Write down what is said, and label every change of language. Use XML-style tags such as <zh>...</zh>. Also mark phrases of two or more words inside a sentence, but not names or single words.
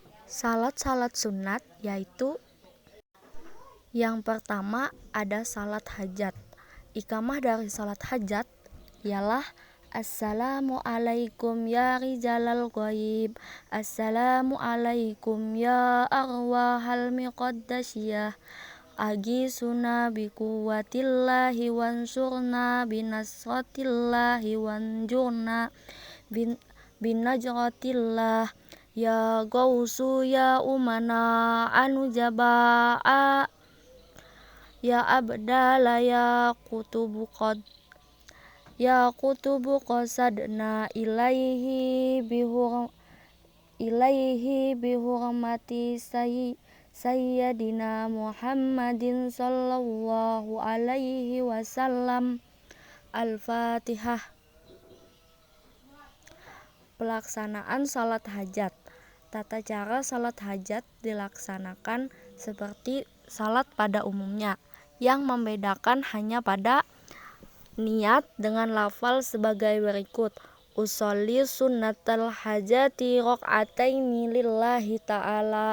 <id>Salat-salat sunat yaitu yang pertama ada salat hajat. Iqamah dari salat hajat ialah</id> <ar>السلام عليكم يا رجال الغيب, السلام عليكم يا أرواح المقدسية أغيثونا بقوة الله وانصرونا بنصرة الله وانظرونا بنظرة الله, يا غوث يا أمناء النجباء يا أبدال يا أقطاب قصدنا إليه بحرمة سيدنا محمد صلى الله عليه وسلم. Al-Fatihah.</ar> <id>Pelaksanaan salat hajat. Tata cara salat hajat dilaksanakan seperti salat pada umumnya, yang membedakan hanya pada niat dengan lafal sebagai berikut:</id> <ar>أصلي سنة الحاجة ركعتين لله تعالى.</ar>